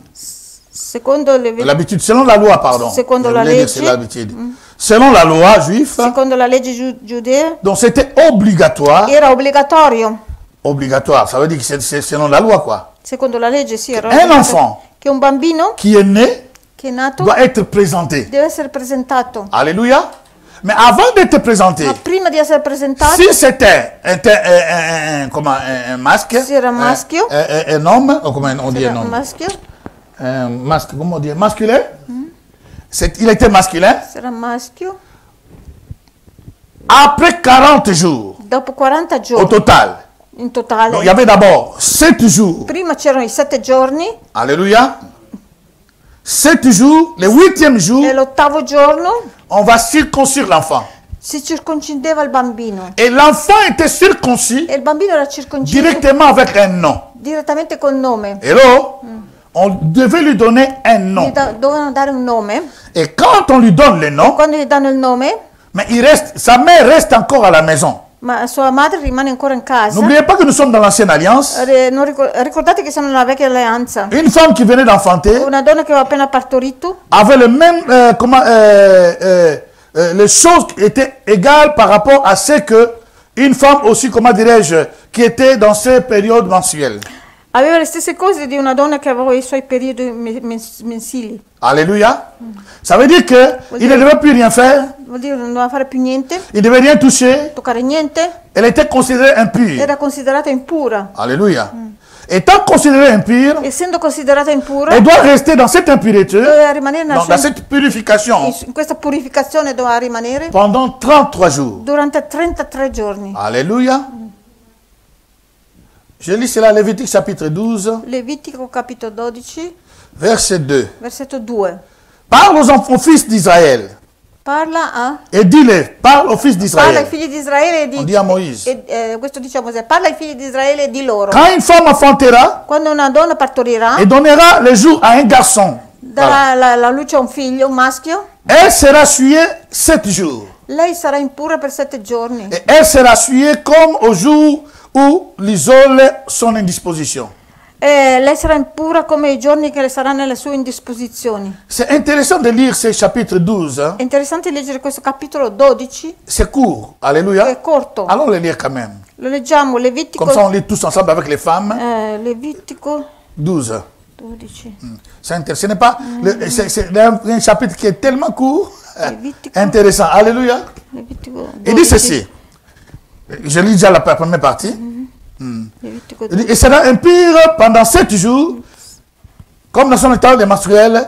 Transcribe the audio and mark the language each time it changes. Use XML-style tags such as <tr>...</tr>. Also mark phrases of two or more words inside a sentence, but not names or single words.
<it>Secondo</it> <fr>selon la loi, pardon.</fr> <it>Secondo</it> <fr>Je la voulais dire,</fr> <it>legge.</it> <fr>c'est l'habitude. Selon la loi juive,</fr> <it>secondo la legge giudea</it> <fr>donc c'était obligatoire.</fr> <it>era obbligatorio.</it> <fr>Obligatoire, ça veut dire que c'est selon la loi, quoi.</fr> <it>Secondo la legge sì, era</it> <fr>Un</fr> <it>obbligatorio.</it> <fr>enfant</fr> <it>Che un bambino</it> <fr>qui est né</fr> <it>che è nato</it> <fr>doit être présenté.</fr> <it>deve essere presentato.</it> <fr>Alléluia. Mais avant d'être présenté,</fr> <it>Ma prima di essere presentato,</it> <fr>si c'était un masque,</fr> <it>si era maschio,</it> <fr>un homme, ou comment on dit</fr> <it>era un</it> <fr>un homme,</fr> <it>maschio,</it> <fr>un masque, comment on dit, masculin, il était masculin,</fr> <it>se era maschio,</it> <fr>après 40 jours</fr> <it>dopo 40</it> <fr>au</fr> <it>giorni</it> <fr>total.</fr> <it>in totale.</it> <fr>Donc il y avait d'abord 7 jours.</fr> <it>Prima c'erano i 7 giorni</it> <fr>Alléluia. 7 jours, le 8e jour,</fr> <it>e l'8° giorno</it> <fr>on va circoncire l'enfant.</fr> <it>si circoncideva il bambino.</it> <fr>Et l'enfant était circoncis</fr> <it>E il bambino era circonciso</it> <fr>directement avec un nom.</fr> <it>Direttamente col nome. Hello?</it> <fr>On devait lui donner un nom.</fr> <it>Dovevano dare un nome.</it> <fr>Et quand on lui donne le nom,</fr> <it>quando gli danno il nome,</it> <fr>mais sa mère reste encore à la maison.</fr> <it>Ma sua madre rimane ancora in casa.</it> <fr>N'oubliez pas que nous sommes dans l'ancienne alliance.</fr> <it>Ricordate che siamo nella vecchia alleanza.</it> <fr>Une femme qui venait d'enfanter,</fr> <it>una donna che aveva appena partorito,</it> <fr>avait le même les choses étaient égales par rapport à ce que une femme aussi, comment dirais-je, qui était dans ces périodes mensuelles.</fr> <it>Aveva le stesse cose di una donna che aveva i suoi periodi mensili.</it> <fr>Alléluia. Ça veut dire que il ne devait plus rien faire.</fr> <it>Vuol dire non doveva fare più niente.</it> <fr>Il ne devait rien toucher.</fr> <it>Toccare niente.</it> <fr>Elle était considérée impure.</fr> <it>Era considerata impura.</it> <fr>Alléluia. Étant considérée impure,</fr> <it>essendo considerata impura,</it> <fr>elle doit rester dans cette impureté, dans cette purification,</fr> <it>in questa purificazione doveva rimanere</it> <fr>pendant 33 jours.</fr> <it>Durante 33 giorni.</it> <fr>Alléluia. Je lis cela, Lévitique chapitre 12.</fr> <it>Levitico capitolo 12.</it> <fr>Verset 2.</fr> <it>Versetto 2.</it> <fr>Parle aux fils d'Israël.</fr> <it>Parla a... E dile, parla</it> <fr>aux fils d'Israël.</fr> <it>Parla ai figli di Israele e dice...</it> <fr>On dit a Moïse.</fr> <it>Questo dice a Mosè. Parla ai figli di Israele e di loro.</it> <fr>Quand une femme enfantera,</fr> <it>quando una donna partorirà,</it> <fr>et donnera le jour à un garçon,</fr> <it>darà la luce a un figlio, un maschio,</it> <fr>elle sera souillée 7 jours.</fr> <it>Lei sarà impura per 7 giorni.</it> <fr>Et elle sera souillée comme au jour où les ôles sont in disposition.</fr> <it>Lei sarà impura come i giorni che le saranno nelle sue indisposizioni.</it> <fr>C'est intéressant de lire ce chapitre 12. Hein?</fr> <it>È interessante leggere questo capitolo 12.</it> <fr>C'est court, alléluia.</fr> <it>È corto.</it> <fr>Allons le lire quand même.</fr> <it>Lo leggiamo, Levitico.</it> <fr>Comme ça on lit tous ensemble avec les femmes.</fr> <it>Levitico 12. 12.</it> <fr>C'est intéressant. Ce n'est pas c'est un chapitre qui est tellement court,</fr> <it>Levitico.</it> <fr>intéressant. Alléluia.</fr> <it>Levitico 12.</it> <fr>Il dit ceci. Je lis déjà la première partie. Et sera impure pendant 7 jours, comme dans son état de menstruel.</fr>